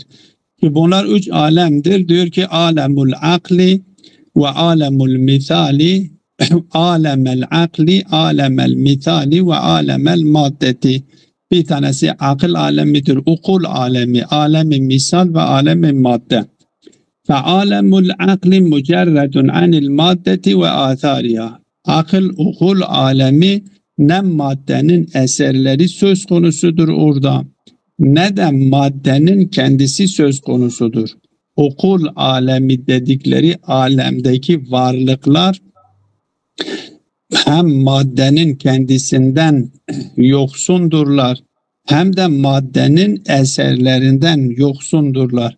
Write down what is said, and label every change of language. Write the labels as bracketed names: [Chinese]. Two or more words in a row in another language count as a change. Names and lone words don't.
[Turkish] Ki bunlar 3 alemdir. Diyor ki [Arabic] عالم العقل وعالم المثال عالم العقل عالم المثال وعالم المادة. [Turkish] Bir tanesi akıl alemidir, ukul alemi, alemi misal ve alemi madde. [Arabic] فَعَالَمُ الْعَقْلِ مُجَرَّدٌ عَنِ الْمَادَّةِ وَآثَارِهَا. [Turkish] Akıl, ukul alemi ne maddenin eserleri söz konusudur orada, ne de maddenin kendisi söz konusudur. Ukul alemi dedikleri alemdeki varlıklar hem maddenin kendisinden yoksundurlar, hem de maddenin eserlerinden yoksundurlar.